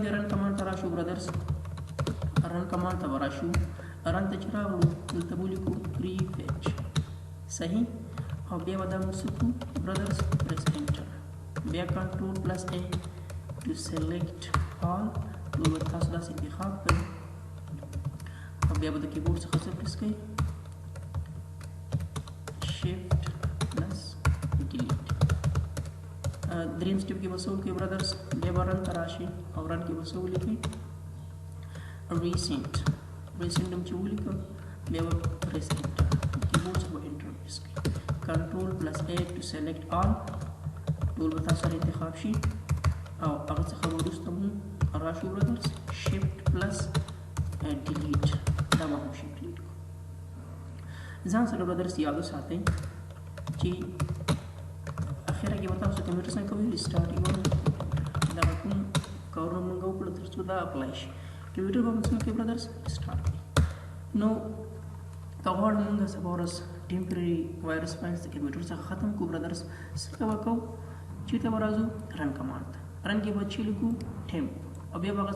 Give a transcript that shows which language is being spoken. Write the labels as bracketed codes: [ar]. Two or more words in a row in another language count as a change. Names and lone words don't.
[en] run command [ps] ته راشو برادرز [en] run command [ps] ته به راشو رن ته چې راغلو دلته به ولیکو پریفیچ صحیح او بیا به دا موږ څه کړو برادرز [en] press enter [ps] بیا [en] control plus A to select all [ps] ټول به تاسو داسې انتخاب کړئ او بیا به د کیبورډ څخه څه پریس کوئ [en] shift plus delete [ps] دریم سټیپ کې به څه وکړئ برادرز بیا به رن ته راشئ او رن کې به څه ولیکئ recent هم چې ولیکم بیا به [en] press enter [ps] کیبورډ څخه به enter پریس کړئ [en] control plus A to select all [ps] ټول به تاسو سره انتخاب شي او هغه څخه وروسته مو راشو برادرز [en] shift plus delete [ps] دا به هم [en] shift delete [ps] کو ځان سره برادرز یاد وساتئ چې اخره کې به تاسو کمپیوټر څنګه کوئ ریسټارټ یې دا کوم کارونه موږ وکړو تر څو دا اپلای شي کمپیوټر به موږ څنګه برادرز ریسټارټ کړئ نو که غواړو موږ سبا ورځ [en] temporary virus files [ps] د کمپیوټر څخه ختم کړو برادرز څنګه به کوو چېرته به راځو [en] run command [ps] ته رن کې به چې لیکو ټیمپ او بیا به هغه